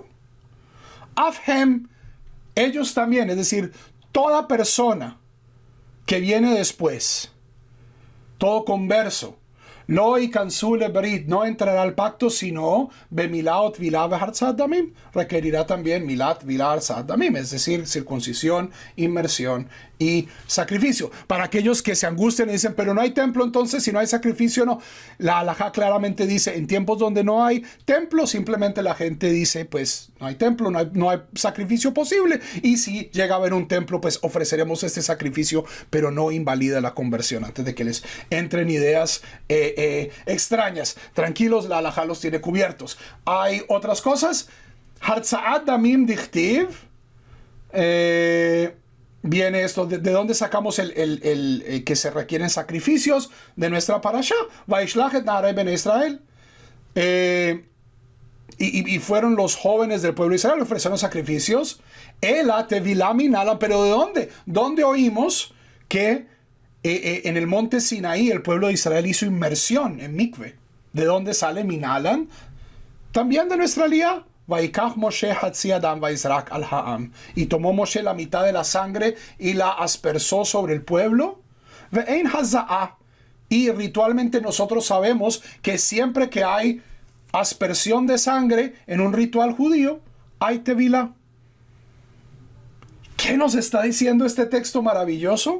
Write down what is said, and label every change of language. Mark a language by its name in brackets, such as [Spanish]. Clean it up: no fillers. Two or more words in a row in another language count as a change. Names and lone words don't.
[Spanish] Afhem, ellos también, es decir, toda persona que viene después, todo converso, [Hebrew] לא נכנסו לברית, [Spanish] no entrará al pacto, sino [Hebrew] במילה וטבילה ובהרצאת דמים, [Spanish] requerirá también [Hebrew] מילה וטבילה הרצאת דמים, [Spanish] es decir, circuncisión, inmersión y sacrificio. Para aquellos que se angustian y dicen, pero no hay templo, entonces si no hay sacrificio, no. La halajá claramente dice, en tiempos donde no hay templo, simplemente la gente dice, pues no hay templo, no hay sacrificio posible. Y si llega a haber un templo, pues ofreceremos este sacrificio, pero no invalida la conversión. Antes de que les entren ideas extrañas, tranquilos, la halajá los tiene cubiertos. Hay otras cosas. [Hebrew] הרצאת דמים דכתיב. [Spanish] Viene esto, ¿de dónde sacamos el que se requieren sacrificios? De nuestra parashá. [Hebrew] וישלח את נערי בני ישראל. [Spanish] Y fueron los jóvenes del pueblo de Israel, ofrecieron sacrificios. [Hebrew] אלא טבילה מנלן, [Spanish] pero ¿de dónde? ¿Dónde oímos que en el monte Sinaí el pueblo de Israel hizo inmersión en mikve? ¿De dónde sale minalan? También de nuestra aliyá. [Hebrew] ויקח משה חצי הדם ויזרק על העם. [Spanish] Y tomó Moshe la mitad de la sangre y la aspersó sobre el pueblo. [Hebrew] ואין הזאה. [Spanish] Y ritualmente nosotros sabemos que siempre que hay aspersión de sangre en un ritual judío, hay tevilá. ¿Qué nos está diciendo este texto maravilloso?